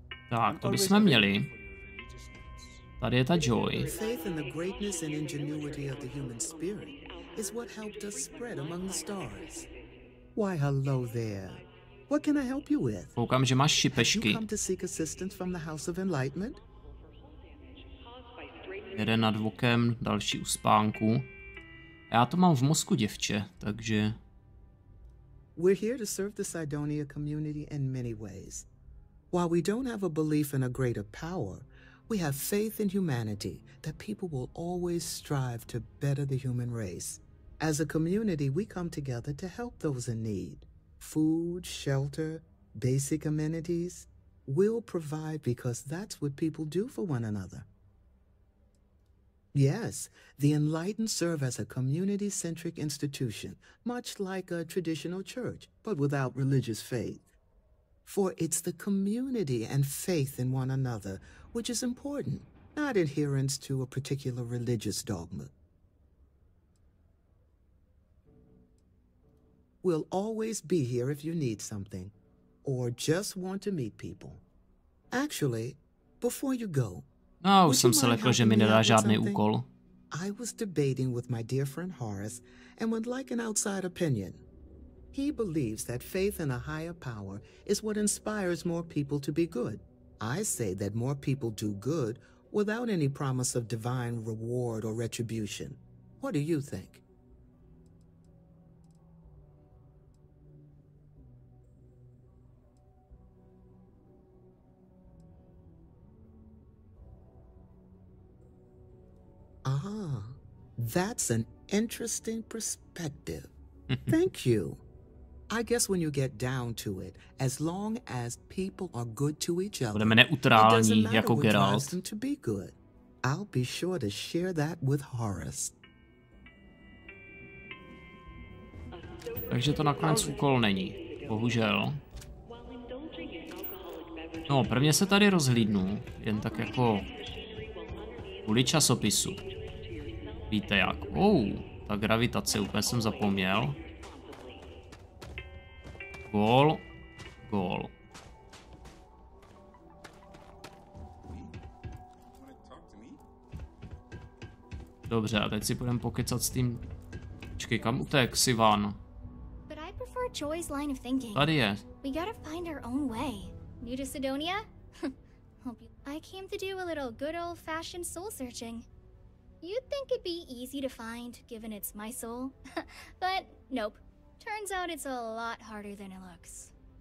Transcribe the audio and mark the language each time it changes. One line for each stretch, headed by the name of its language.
Czech: Tak, to bychom měli. Tady je ta Joy.
English: Faith in the greatness and ingenuity of the human spirit is what helped us spread among the stars. Why, hello there. What can I help you with?
Czech: Koukám, že máš šipešky.
English: You come to seek assistance from the House of Enlightenment?
Czech: Jeden nad vokem, další u spánku. Já to mám v mozku, děvče, takže...
English: We're here to serve the Cydonia community in many ways. While we don't have a belief in a greater power, we have faith in humanity that people will always strive to better the human race. As a community, we come together to help those in need. Food, shelter, basic amenities. We'll provide because that's what people do for one another. Yes, the Enlightened serve as a community-centric institution, much like a traditional church, but without religious faith. For it's the community and faith in one another which is important, not adherence to a particular religious dogma. We'll always be here if you need something, or just want to meet people. Actually, before you go,
Czech: no, už jsem se lekl, že mi nedá žádný úkol.
English: I was debating with my dear friend Horace and would like an outside opinion. He believes that faith in a higher power is what inspires more people to be good. I say that more people do good without any promise of divine reward or retribution. What do you think? Ah, that's an interesting perspective. Thank you. I guess when you get down to it, as long as people are good to each other,
Czech: budeme neutrální jako Geralt.
English: To be good. I'll be sure to share that with Horace.
Czech: Takže to nakonec úkol není, bohužel. No, prvně se tady rozhlídnu, jen tak jako kvůli časopisu. Víte jak? Ta gravitace, úplně jsem zapomněl. Gól. Gól. Dobře, a teď si budeme pokecat s tím... Počkej, kam utek, Sivan? Tady je.
English: We gotta find our own way. New to Sidonia? I came to do a little good old-fashioned soul searching. You'd think it'd be easy to find, given it's my soul. But nope. Turns out it's a lot harder than it looks.